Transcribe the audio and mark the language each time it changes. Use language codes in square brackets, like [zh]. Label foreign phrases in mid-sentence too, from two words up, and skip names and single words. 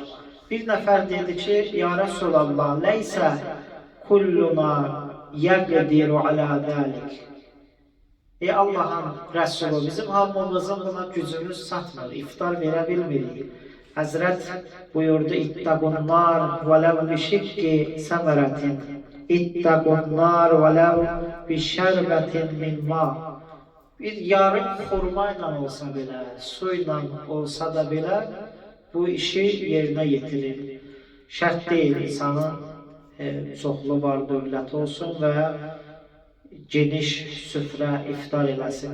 [az] Bir nəfər dedi ki, [ar] يا رسول الله، ليس كلنا يقدر على ذلك. [az] Ey Allahın Rəsulu, bizim hamımızın buna gücümüz çatmır, iftar verə bilmirik. Həzrət buyurdu, [ar] اتقوا النار ولو بشق تمرة، اتقوا النار ولو بشربة من ماء. [az] Bir yarım xurma ilə olsa belə, su ilə olsa da belə, bu işi yerinə yetirir. Şərt deyil, insanın çoxlu var dövlət olsun və geniş süfrə iftar eləsin.